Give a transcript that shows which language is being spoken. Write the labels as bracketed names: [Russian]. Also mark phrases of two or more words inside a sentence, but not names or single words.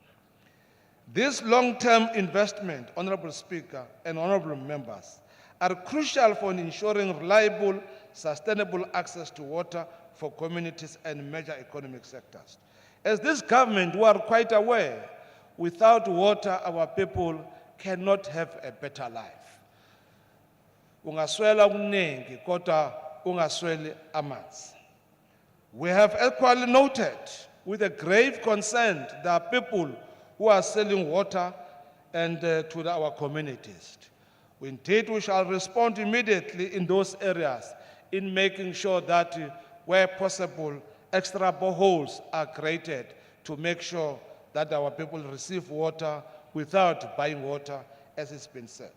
[English] This long-term investment, Honorable Speaker and honorable members, are crucial for ensuring reliable, sustainable access to water for communities and major economic sectors. As this government, we are quite aware, without water, our people cannot have a better life. [Zulu] Ungaswela okuningi, kodwa ungasweli amanzi. [English] We have equally noted with a grave concern there are people who are selling water and to our communities. Indeed, we shall respond immediately in those areas in making sure that where possible, extra boreholes are created to make sure that our people receive water without buying water, as it's been said.